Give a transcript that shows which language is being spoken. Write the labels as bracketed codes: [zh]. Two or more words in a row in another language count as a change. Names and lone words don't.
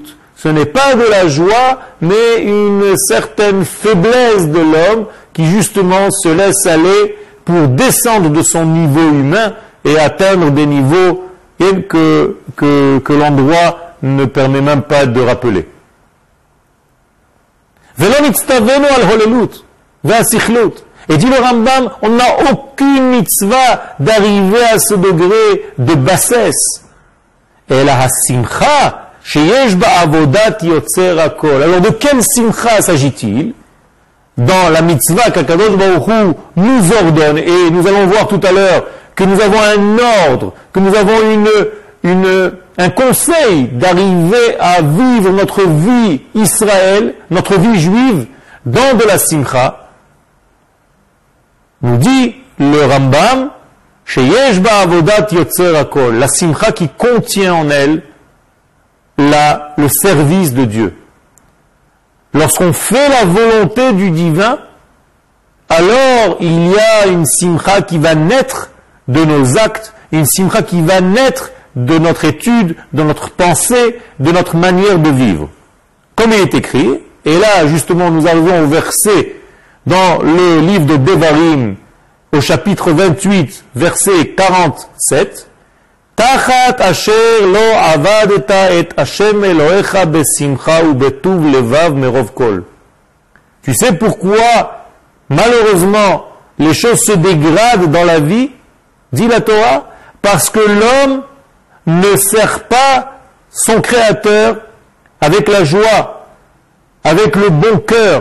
[fr] Ce n'est pas de la joie, mais une certaine faiblesse de l'homme qui justement se laisse aller pour descendre de son niveau humain et atteindre des niveaux que l'endroit ne permet même pas de rappeler. Et dit le Rambam, on n'a aucune mitzvah d'arriver à ce degré de bassesse. Et la simcha, [he] שיש בעבודת יוצר הכל. [fr] Alors de quelle simcha s'agit-il? Dans la mitzvah qu' [he] הקדוש ברוך הוא [fr] nous ordonne, et nous allons voir tout à l'heure que nous avons un ordre, que nous avons un conseil d'arriver à vivre notre vie Israël, notre vie juive, dans de la simcha. Nous dit le Rambam, [he] שיש בעבודת יוצר הכל, [fr] la simcha qui contient en elle le service de Dieu. Lorsqu'on fait la volonté du divin, alors il y a une simcha qui va naître de nos actes, une simcha qui va naître de notre étude, de notre pensée, de notre manière de vivre. Comme il est écrit, et là justement nous arrivons au verset dans le livre de Devarim, au chapitre 28, verset 47, [he] תחת אשר לא עבדת את ה' אלהיך בשמחה ובטוב לבב מרב כל. [fr] Tu sais pourquoi, malheureusement, les choses se dégradent dans la vie, dit la Torah, parce que l'homme ne sert pas son Créateur avec la joie, avec le bon cœur.